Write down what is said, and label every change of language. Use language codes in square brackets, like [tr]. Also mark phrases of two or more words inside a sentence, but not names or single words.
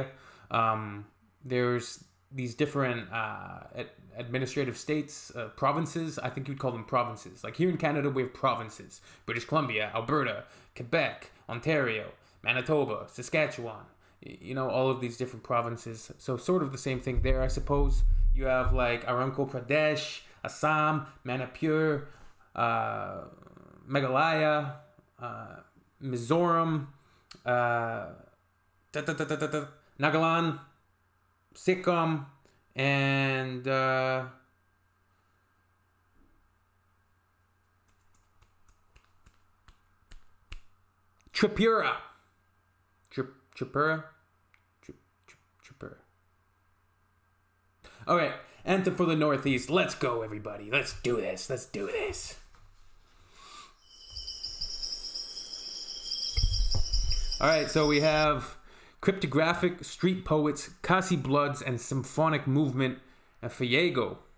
[en] There's these different administrative states, provinces. I think you'd call them provinces. Like here in Canada, we have provinces. British Columbia, Alberta, Quebec, Ontario, Manitoba, Saskatchewan. All of these different provinces. So sort of the same thing there, I suppose. You have like Arunachal Pradesh, Assam, Manipur, Meghalaya, Mizoram, Nagaland, Sikkim, and Tripura. Tripura. Okay, Anthem for the Northeast. Let's go, everybody. Let's do this. Alright, so we have cryptographic, street poets, Kasi Bloods, and symphonic movement, and Fiego.